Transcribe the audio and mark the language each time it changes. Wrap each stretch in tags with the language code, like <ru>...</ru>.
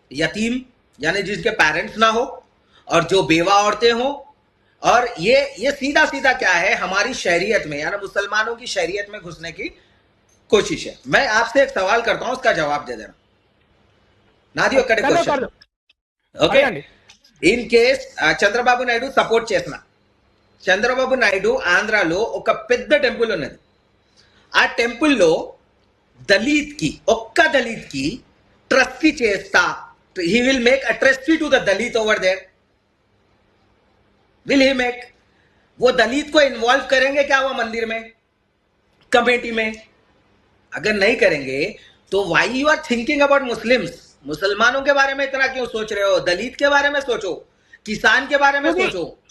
<hi>यतीम यानी जिसके पेरेंट्स ना हो और जो बेवा औरतें हो, और ये सीधा सीधा क्या है, हमारी शरीयत में यानी मुसलमानों की शरीयत में घुसने की कोशिश है। मैं आपसे एक सवाल करता हूं, उसका जवाब दे देना। नादी okay question, okay?</hi> <en>in case</en> <te>Chandrababu Naidu support చేసిన చంద్రబాబు నాయుడు ఆంధ్రాలో ఒక పెద్ద టెంపుల్ ఉన్నది. ఆ టెంపుల్లో దళిత్ కి ఒక్క దళిత్ కి ట్రస్టీ చేస్తా.</te> <en>He will make a trustee to the Dalit over there. Will he make?</en> <hi>वो दलित को इन्वॉल्व करेंगे क्या वो मंदिर में, कमेटी में? अगर नहीं करेंगे तो</hi> <en>Why you are thinking about Muslims?</en> <hi>मुसलमानों के बारे में इतना क्यों सोच रहे हो? दलित के बारे में सोचो, किसान के बारे में सोचो.</hi>